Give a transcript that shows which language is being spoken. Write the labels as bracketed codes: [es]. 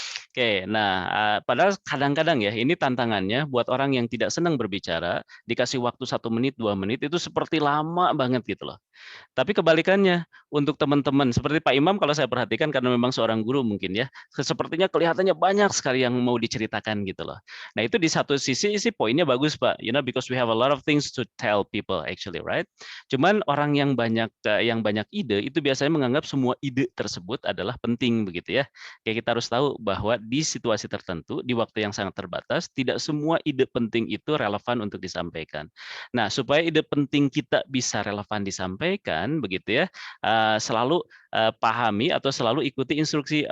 [id] Oke, nah padahal kadang-kadang ya ini tantangannya buat orang yang tidak senang berbicara, dikasih waktu 1 menit, 2 menit itu seperti lama banget gitu loh. Tapi kebalikannya untuk teman-teman seperti Pak Imam, kalau saya perhatikan karena memang seorang guru mungkin ya, sepertinya kelihatannya banyak sekali yang mau diceritakan gitu loh. Nah itu di satu sisi poinnya bagus Pak, [en] because we have a lot of things to tell people actually, right? [id] Cuman orang yang banyak ide itu biasanya menganggap semua ide tersebut adalah penting begitu ya. Kayak kita harus tahu bahwa di situasi tertentu, di waktu yang sangat terbatas, tidak semua ide penting itu relevan untuk disampaikan. Nah supaya ide penting kita bisa relevan disampaikan begitu ya, selalu pahami atau selalu ikuti instruksi.